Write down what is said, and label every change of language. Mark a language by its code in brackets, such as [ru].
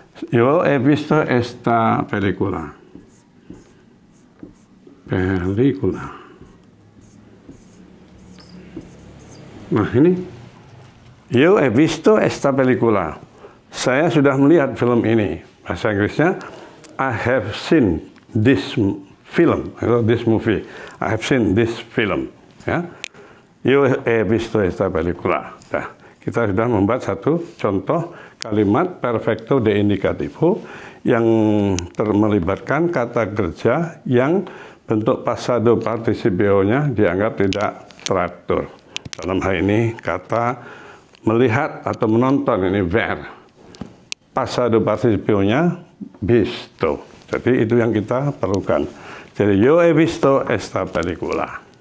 [es] Yo he visto esta película. Película. Nah ini, yo he visto esta película. [id] Saya sudah melihat film ini. [en] Bahasa Inggrisnya, I have seen this film, atau this movie. I have seen this film. [es] Ya, yo he visto esta película. [id] Nah, kita sudah membuat satu contoh kalimat perfecto de indicativo yang melibatkan kata kerja yang bentuk pasado participio-nya dianggap tidak teratur. Dalam hal ini kata melihat atau menonton ini ver. Pasado participio-nya visto. Jadi itu yang kita perlukan. [es] Jadi yo he visto esta película.